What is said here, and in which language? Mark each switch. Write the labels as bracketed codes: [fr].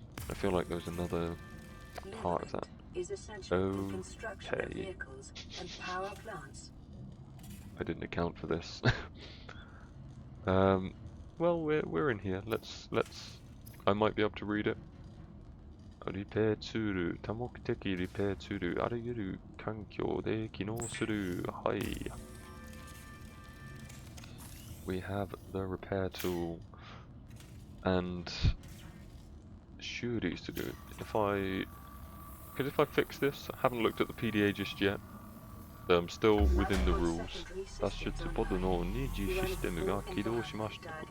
[en] I feel like there's another part of that. Is essential in construction of Okay. vehicles and power plants. I didn't account for this. Well, we're in here. Let's. I might be able to read it. [ja] リペアツール、多目的リペアツール、あらゆる環境で機能する。はい。 [en] We have the repair tool and shooters to do. If I fix this, I haven't looked at the PDA just yet. I'm still within the rules. [ja] 脱出ポッドの二次システムが起動しました。